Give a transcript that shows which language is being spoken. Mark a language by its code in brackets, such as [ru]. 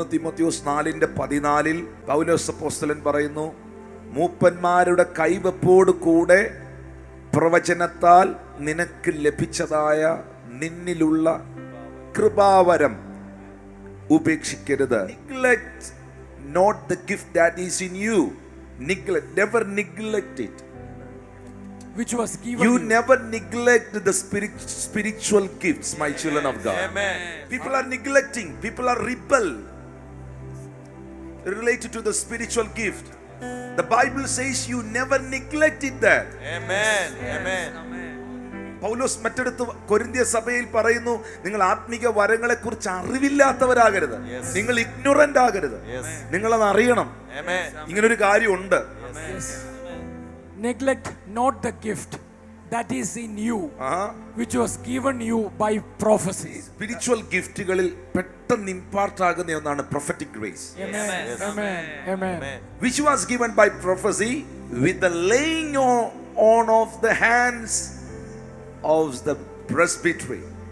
[ml] തിമോഥെയോസ് 4:14 പൗലോസ് അപ്പോസ്തലൻ പറയുന്നു, മൂപ്പന്മാരുടെ കൈവപ്പോട് കൂടെ പ്രവചനത്താൽ നിനക്ക് ലഭിച്ചതായ നിന്നിലുള്ള കൃപാവരം ഉപേക്ഷിക്കരുത്. [en] Neglect not the gift that is in you. Never neglect it. Which was given You never neglect the spiritual gifts, my children of God. Amen. People are neglecting. People are rebel related to the spiritual gift. The Bible says you never neglect it there. Amen. Amen. [ml] പൗലോസ് മറ്റടുത്ത് കൊരിന്ത്യ സഭയിൽ പറയുന്നു, നിങ്ങൾ ആത്മീക വരങ്ങളെ കുറിച്ച് അറിവില്ലാത്തവരാകരുത്. നിങ്ങൾ ignorant ആകരുത്. നിങ്ങളത് അറിയണം. ഇങ്ങനൊരു കാര്യമുണ്ട്. [en] Neglect not the gift that is in you, which was given you by prophecy. [ml] Spiritual ഗിഫ്റ്റുകളിൽ പെട്ടെന്ന് ഇമ്പാർട്ട് ആകുന്ന ഒന്നാണ് prophetic grace. [en] Amen. Amen. Amen. Which was given by prophecy with the laying on of the hands of the presbytery.